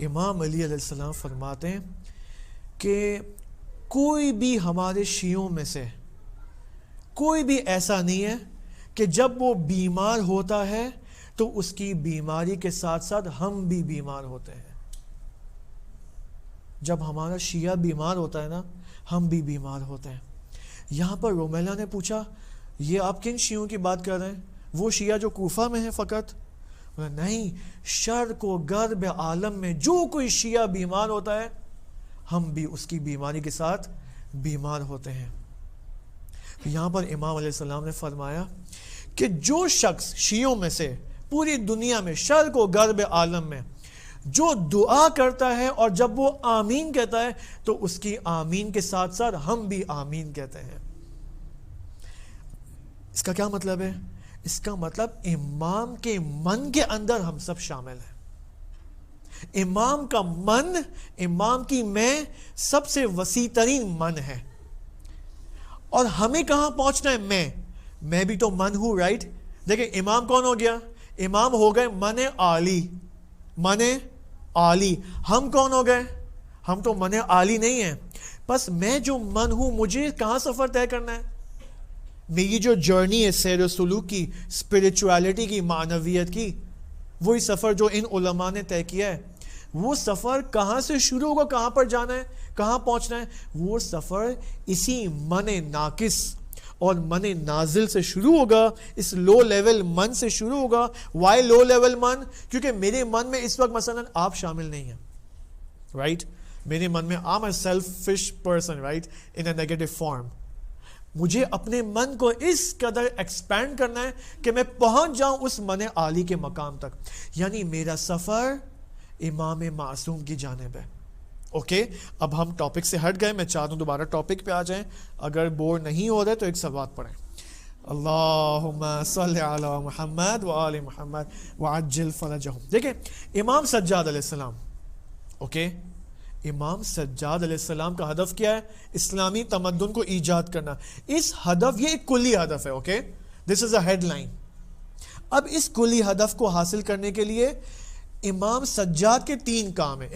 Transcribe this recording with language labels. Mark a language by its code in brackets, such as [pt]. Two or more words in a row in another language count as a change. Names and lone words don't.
[ur] امام علی علیہ السلام فرماتے ہیں کہ کوئی بھی ہمارے شیعوں میں سے کوئی بھی ایسا نہیں ہے کہ جب وہ بیمار ہوتا ہے تو اس کی بیماری کے ساتھ ساتھ ہم بھی بیمار ہوتے ہیں. جب ہمارا شیعہ بیمار ہوتا ہے نا, ہم بھی بیمار ہوتے ہیں. یہاں پر رومیلا نے پوچھا یہ آپ کن شیعوں کی بات کر رہے ہیں؟ وہ شیعہ جو کوفہ میں ہیں فقط؟ نہیں, شرق و غرب عالم میں جو کوئی شیعہ بیمار ہوتا ہے ہم بھی اس کی بیماری کے ساتھ بیمار ہوتے ہیں. یہاں پر امام علیہ السلام نے فرمایا کہ جو شخص شیعوں میں سے پوری دنیا میں شرق و غرب عالم میں جو دعا کرتا ہے اور جب وہ آمین کہتا ہے تو اس کی آمین کے ساتھ ساتھ ہم بھی آمین کہتے ہیں. اس کا کیا مطلب ہے؟ اس کا مطلب امام کے من کے اندر ہم سب شامل ہیں. امام کا من, امام کی میں سب سے وسیع ترین من ہے. اور ہمیں کہاں پہنچنا ہے؟ میں بھی تو من ہوں, رائٹ؟ دیکھیں امام کون ہو گیا؟ امام ہو گئے من عالی, من عالی. ہم کون ہو گئے؟ ہم تو من عالی نہیں ہیں. بس میں جو من ہوں, مجھے کہاں سفر طے کرنا ہے؟ میری جو جرنی ہے سیر و سلوک کی, اسپرچویلٹی کی, معنویت کی, وہی سفر جو ان علماء نے طے کیا ہے, وہ سفر کہاں سے شروع ہوگا, کہاں پر جانا ہے, کہاں پہنچنا ہے؟ وہ سفر اسی من ناقص اور من نازل سے شروع ہوگا, اس [en] low level [ur] من سے شروع ہوگا. [en] why low level من؟ [ur] کیونکہ میرے من میں اس وقت مثلا آپ شامل نہیں ہیں, رائٹ؟ میرے من میں [en] I'm a selfish person, right? In a negative form. [ur] مجھے اپنے من کو اس قدر ایکسپینڈ کرنا ہے کہ میں پہنچ جاؤں اس من عالی کے مقام تک. یعنی میرا سفر امام معصوم کی جانب ہے. اوکے, اب ہم ٹاپک سے ہٹ گئے, میں چاہتا ہوں دوبارہ ٹاپک پہ آ جائیں. اگر بور نہیں ہو رہے تو ایک صلوات پڑھیں. [ar] اللہم صلی علی محمد وآل محمد وعجل فرجہم. [ur] دیکھیں امام سجاد علیہ السلام, اوکے, امام سجاد علیہ السلام کا ہدف کیا ہے؟ اسلامی تمدن کو ایجاد کرنا. اس ہدف, یہ ایک کلی ہدف ہے, اوکے, [en] this is a headline. [ur] اب اس کلی ہدف کو حاصل کرنے کے لیے امام سجاد کے 3 کام ہیں.